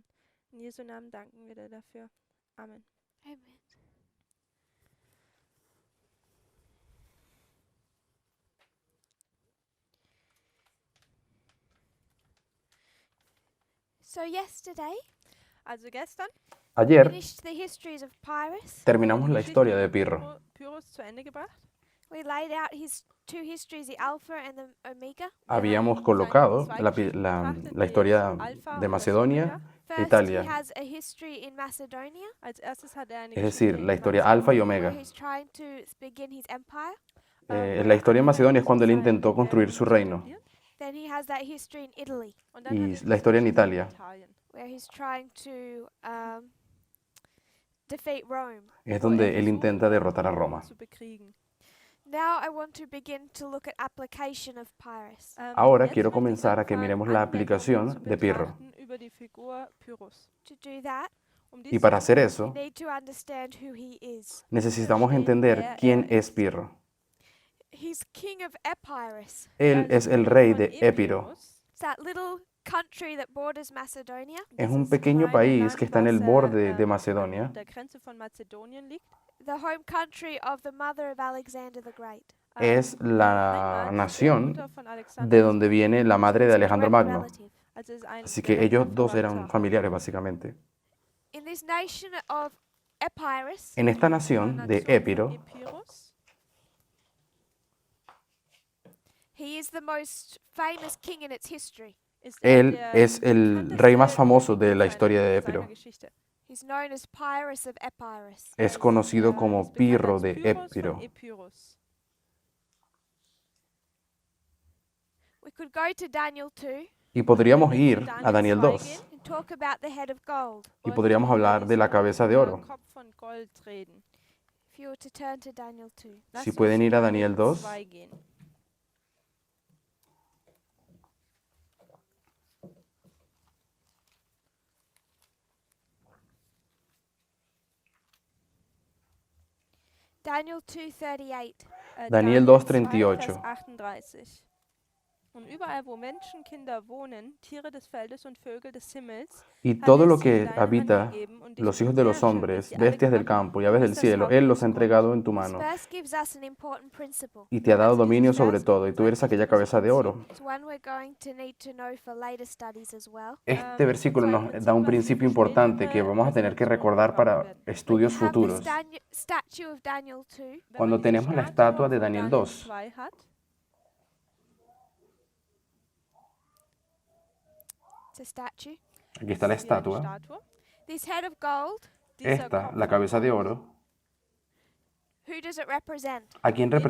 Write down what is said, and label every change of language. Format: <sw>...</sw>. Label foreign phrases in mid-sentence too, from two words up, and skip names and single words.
<de>In Jesu Namen danken wir dir dafür. Amen.</de> <en>Amen. So yesterday,</en> <de>Also gestern</de> <es>Ayer</es> <en>finished the histories of Pyrrhus.</en> <es>terminamos</es> <de>die</de> <es>la</es> <de>Geschichte</de> <es>historia de</es> <de>von</de> <es>Pirro.</es> <de>Pyrrhus zu Ende gebracht.</de> <en>We laid out his two histories, the Alpha and the Omega.</en> <es>Habíamos</es> <de>seine</de> <es>colocado</es> <de>zwei</de> <es>la,</es> <de>Geschichten betrachtet,</de> <es>la</es> <de>die</de> <es>historia</es> <de>Alpha</de> <es>de</es> <de>und das</de> <es>Macedonia</es> <de>Omega.</de> <es>e</es> <en>First, he</en> <es>Italia,</es> <en>has a history in Macedonia,</en> <de>Als erstes hat er eine</de> <es>es</es> <de>Geschichte</de> <es>decir, la</es> <de>in</de> <es>historia alfa y</es> <de>Mazedonien,</de> <en>where</en> <es>omega.</es> <en>he's trying to begin his empire.</en> <es>La historia en Macedonia es cuando él intentó construir su reino.</es> <en>Then he has that history in Italy,</en> <de>Und dann hat</de> <es>Y</es> <de>er</de> <es>la historia en</es> <de>diese Geschichte</de> <es>Italia</es> <de>Italien,</de> <en>where he's trying to defeat Rome.</en> <es>es</es> <de>wo er</de> <es>donde él</es> <de>versucht,</de> <es>intenta derrotar a Roma.</es> <de>zu bekriegen.</de> <en>Now I want to begin to look at application of Pyrrhus.</en> <es>Ahora</es> <de>Jetzt</de> <es>quiero</es> <de>möchte ich</de> <es>comenzar a que</es> <de>anfangen,</de> <es>miremos la</es> <de>Anwendungen</de> <es>aplicación</es> <de>zu</de> <es>de Pirro.</es> <de>betrachten über die Figur Pyrrhus.</de> <en>To do that,</en> <de>Dies</de> <es>Y para</es> <de>zu</de> <es>hacer</es> <de>tun,</de> <en>we</en> <es>eso,</es> <en>need to understand who he is.</en> <es>necesitamos entender quién es Pirro.</es> <en>He's king of Epirus.</en> <es>Él es el rey de Épiro.</es> <en>It's that little country that borders Macedonia.</en> <es>Es un pequeño país que está en el borde de Macedonia.</es> <de>der Grenze von Mazedonien liegt.</de> <en>The home country of the mother of Alexander the Great.</en> <es>Es la</es> <de>Heimat der</de> <es>nación</es> <de>Mutter von Alexander</de> <es>de donde viene la madre de</es> <en>It's a</en> <es>Alejandro</es> <en>direct</en> <es>Magno.</es> <en>relative.</en> <de>Also ist ein</de> <es>Así que</es> <de>direkter</de> <es>ellos dos eran</es> <de>Verwandter.</de> <es>familiares básicamente.</es> <en>In this nation of Epirus,</en> <es>En esta nación de Épiro,</es> <en>Epirus, he is the most famous king in its history.</en> <de>ist er</de> <es>él</es> <de>der</de> <es>es el rey más famoso de la historia de</es> <de>seiner</de> <es>Épiro.</es> <de>Geschichte.</de> <en>He's known as Pyrrhus of Epirus.</en> <es>Es conocido</es> <de>ist</de> <es>como</es> <de>bekannt</de> <es>Pirro</es> <de>als</de> <es>de</es> <de>Pyrrhus von</de> <es>Épiro.</es> <de>Epirus.</de> <en>We could go to Daniel 2</en> <es>Y podríamos ir a Daniel 2</es> <en>and talk about the head of gold.</en> <es>y podríamos hablar de la cabeza de oro.</es> <de>Kopf von Gold reden.</de> <en>If you were to turn to Daniel 2.</en> <de>Lass</de> <es>Si</es> <de>uns</de> <es>pueden ir a</es> <de>zu</de> <es>Daniel 2.</es> <de>2 gehen.</de> <en>Daniel 2:38.</en> <es>Daniel 2:38.</es> <de>Vers 38. Und überall, wo Menschen, Kinder wohnen, Tiere des Feldes und Vögel des Himmels,</de> <es>Y</es> <de>hat</de> <es>todo</es> <de>er</de> <es>lo</es> <de>sie in</de> <es>que</es> <de>deine Hand</de> <es>habita,</es> <de>gegeben und dich</de> <es>los hijos de los</es> <de>beherrschen,</de> <es>hombres,</es> <de>dich alle</de> <es>bestias del</es> <de>gemacht.</de> <es>campo y aves del</es> <de>Das</de> <es>cielo,</es> <de>Haupt</de> <es>Él los</es> <de>des</de> <es>ha entregado en tu</es> <en>This</en> <es>mano</es> <en>verse gives us an important principle.</en> <es>y te ha dado dominio sobre todo, y tú eres aquella cabeza de oro.</es> <en>It's one we're going to need to know for later studies as well.</en> <es>Este versículo nos da un principio importante que vamos a tener que recordar para estudios</es> <en>You have</en> <es>futuros.</es> <en>the statue of Daniel 2.</en> <de>Wenn</de> <es>Cuando</es> <de>man diese</de> <es>tenemos la</es> <de>Statue</de> <es>estatua de</es> <de>von</de> <es>Daniel 2,</es> <de>2 hat,</de> <en>It's a statue.</en> <es>aquí está la</es> <de>hier eine</de> <es>estatua,</es> <de>Statue,</de> <en>This head of gold,</en> <de>dieser</de> <es>esta,</es> <de>Kopf</de> <es>la</es> <de>von</de> <es>cabeza de</es> <de>Gold,</de> <es>oro,</es> <en>who does it represent?</en> <es>¿a quién</es> <de>wen</de>